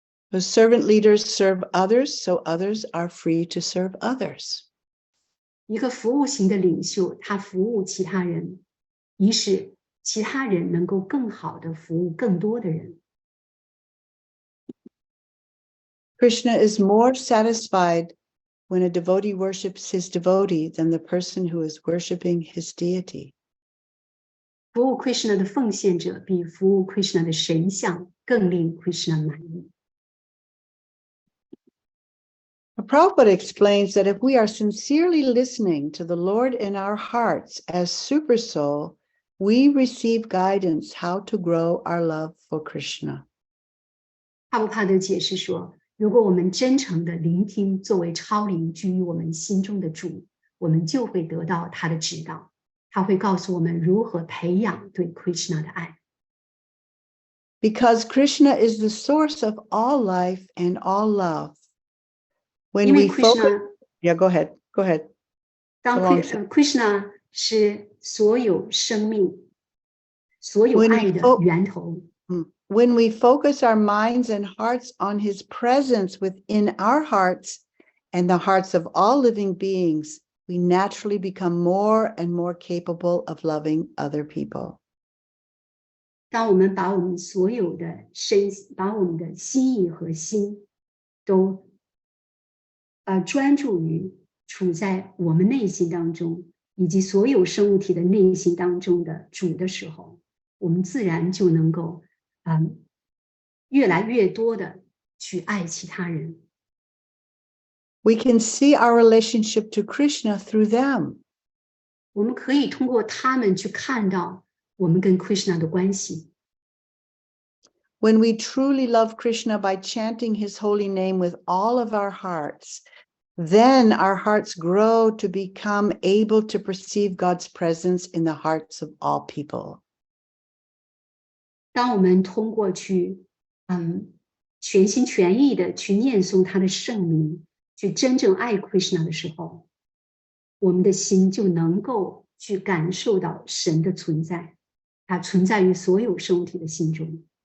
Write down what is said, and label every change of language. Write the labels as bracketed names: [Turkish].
[English] The servant leaders serve others, so others are free to serve others. [Chinese] 一个服务型的领袖，他服务其他人，以使其他人能够更好的服务更多的人。 [English] Krishna is more satisfied when a devotee worships his devotee than the person who is worshiping his deity. [Chinese] 服务 Krishna 的奉献者比服务 Krishna 的神像更令 Krishna 满意。 [English] Prabhupada explains that if we are sincerely listening to the Lord in our hearts as super soul, we receive guidance how to grow our love for Krishna. [Chinese] 帕布帕德解释说，如果我们真诚的聆听作为超灵居于我们心中的主，我们就会得到他的指导。他会告诉我们如何培养对 Krishna 的爱。 [English] Because Krishna is the source of all life and all love. When [Chinese] 因为 [English] we focus, [Chinese] Krishna, [English] yeah, go ahead. [Chinese] 当 Krishna 是所有生命、所有爱的源头。 [English] When we focus our minds and hearts on his presence within our hearts and the hearts of all living beings, we naturally become more and more capable of loving other people. [Chinese] 当我们把我们所有的把我们的心意和心都专注于处在我们内心当中，以及所有生物体的内心当中的主的时候，我们自然就能够越来越多的去爱其他人。 [English] We can see our relationship to Krishna through them. [Chinese] 我们可以通过他们去看到我们跟 Krishna 的关系。 [English] When we truly love Krishna by chanting his holy name with all of our hearts, then our hearts grow to become able to perceive God's presence in the hearts of all people. [Chinese] 当我们通过去全心全意的去念诵他的圣名，去真正爱 Krishna 的时候，我们的心就能够去感受到神的存在，它存在于所有生物体的心中。